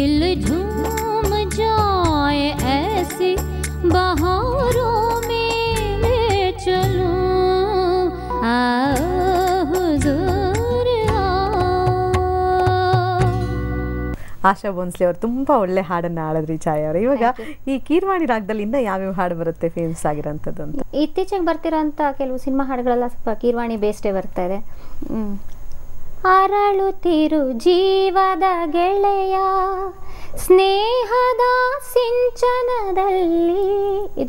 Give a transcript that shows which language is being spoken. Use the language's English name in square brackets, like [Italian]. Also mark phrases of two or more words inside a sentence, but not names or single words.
[Hindi] झूम जाए ऐसी बहारों में ले चलूं आओ हुजूर आओ। [Kannada] ಆಶಾ ಭೋನ್ಸ್ಲೆ ಅವರು ತುಂಬಾ ಒಳ್ಳೆ ಹಾಡನ್ನ ಹಾಡಿದ್ರಿ ಛಾಯಾ ಅವರು. ಇವಾಗ ಈ ಕೀರ್ವಾಣಿ ರಾಗದಲ್ಲಿ ಇನ್ನ ಯಾವ್ಯಾವ ಹಾಡು ಬರುತ್ತೆ ಫೇಮಸ್ ಆಗಿರೋಂಥದ್ದು ಅಂತ? ಇತ್ತೀಚೆಗೆ ಬರ್ತಿರೋಂಥ ಕೆಲವು ಸಿನಿಮಾ ಹಾಡುಗಳೆಲ್ಲ ಸ್ವಲ್ಪ ಕೀರ್ವಾಣಿ ಬೇಸ್ಡೇ ಬರ್ತಾ ಇದೆ. ಅರಳುತ್ತಿರು ಜೀವದ ಗೆಳೆಯ ಸ್ನೇಹದ ಸಿಂಚನದಲ್ಲಿ ಇದು.